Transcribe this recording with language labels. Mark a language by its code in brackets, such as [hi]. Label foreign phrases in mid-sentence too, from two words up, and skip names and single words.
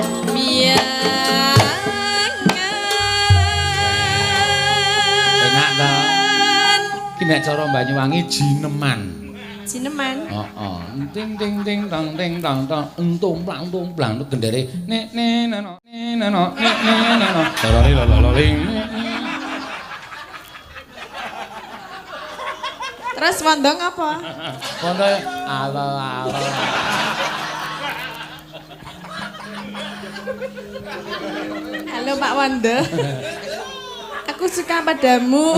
[jv] Enak ta? biangan Iki nek cara Banyuwangi jineman. Jineman Heeh. Ting ting ting tang ting tang tang entung plang gendere nek neno neno nek neno lololi lololing. terus wandong apa? Kono alo alo. [id] Halo Pak Wanda aku suka padamu